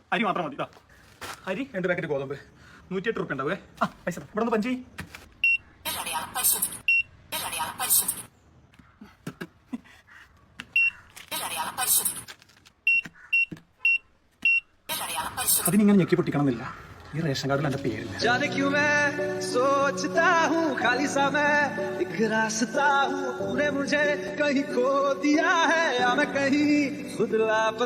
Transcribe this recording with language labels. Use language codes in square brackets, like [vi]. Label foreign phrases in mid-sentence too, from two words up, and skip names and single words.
[ml] അരി മാത്രം മതി. അരി 2 പാക്കറ്റ് ഗോതമ്പ് 108 റുപ്യ ഉണ്ടാവേ. പൈസ ഇവിടെ നിന്ന് പഞ്ച്. അതിനിങ്ങനെ ഞെക്കി പൊട്ടിക്കണമെന്നില്ല. ഈ റേഷൻ കാർഡിൽ എന്റെ പേരില്ല. [hi] जाने क्यों मैं सोचता हूँ खाली सा मैं एक रास्ता हूँ, तूने मुझे कहीं खो दिया है या मैं कहीं खुद लापता